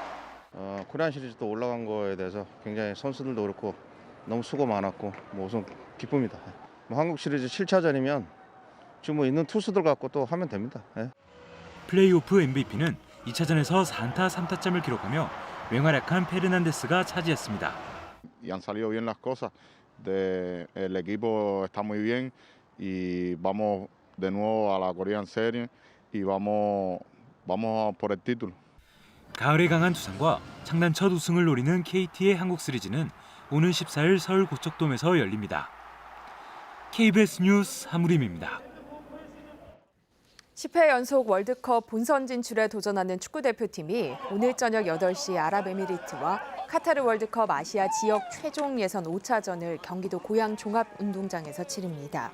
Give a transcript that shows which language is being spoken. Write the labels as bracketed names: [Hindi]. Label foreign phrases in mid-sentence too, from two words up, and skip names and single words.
[Korean] 코리안 시리즈도 올라간 거에 대해서 굉장히 선수들도 그렇고 너무 수고 많았고 우선 기쁩니다. 한국 시리즈 7차전이면 지금 있는 투수들 갖고 또 하면 됩니다. 플레이오프 MVP는 2차전에서 4안타 3타점을 기록하며 맹활약한 페르난데스가 차지했습니다. [Spanish] Y han salido bien las cosas. El equipo está muy bien y vamos de nuevo a la Korean Series y vamos por el título. [Korean] 가을에 강한 두산과 창단 첫 우승을 노리는 KT의 한국 시리즈는 오는 14일 서울 고척돔에서 열립니다. KBS 뉴스 하무림입니다. 10회 연속 월드컵 본선 진출에 도전하는 축구대표팀이 오늘 저녁 8시 아랍에미리트와 카타르 월드컵 아시아 지역 최종 예선 5차전을 경기도 고양 종합운동장에서 치릅니다.